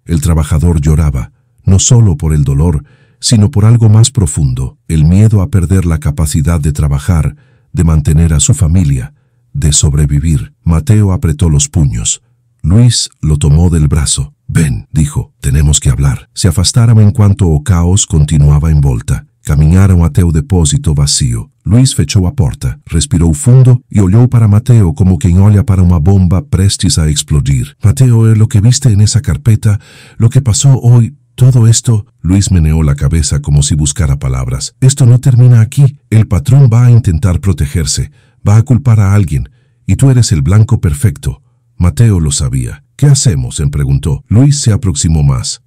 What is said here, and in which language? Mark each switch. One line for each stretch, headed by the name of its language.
Spanish: El trabajador lloraba, no solo por el dolor, sino por algo más profundo, el miedo a perder la capacidad de trabajar, de mantener a su familia, de sobrevivir. Mateo apretó los puños. Luis lo tomó del brazo. «Ven», dijo, «tenemos que hablar».
Portuguese: Se afastaram enquanto o caos continuava em volta. Caminharam até o depósito vazio. Luis fechou a porta, respirou fundo e olhou para Mateo como quem olha para uma bomba prestes a explodir.
Spanish: «Mateo, lo que viste en esa carpeta, lo que pasó hoy, todo esto...» Luis meneó la cabeza como si buscara palabras. «Esto no termina aquí. El patrón va a intentar protegerse, va a culpar a alguien, y tú eres el blanco perfecto». Mateo lo sabía. «¿Qué hacemos?», preguntó. Luis se aproximó más.